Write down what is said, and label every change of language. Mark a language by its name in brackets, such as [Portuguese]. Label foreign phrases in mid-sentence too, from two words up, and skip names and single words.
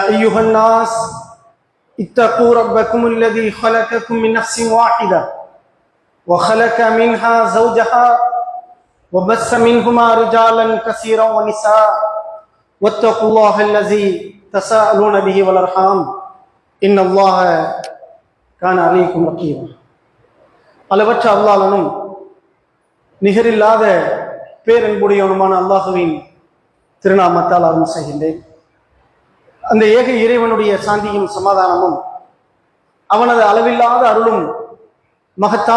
[Arabic] أيها الناس اتقوا ربكم الذي خلقكم من نفس واحدة وخلق منها زوجها وبث منهما رجالا كثيرا ونساء واتقوا الله الذي تساءلون به والأرحام إن الله كان عليكم رقيبا [Tamil] அளவற்ற அல்லாஹ்வின் நிகரில்லாத பேரன்புடையவனுமான அல்லாஹ்வின் திருநாமத்தால் ஆரம்பம் செய்கின்றேன். அந்த ஏக இறைவனுடைய சாந்தியும் சமாதானமும் அவனது அளவில்லாத அருளும் மகத்தான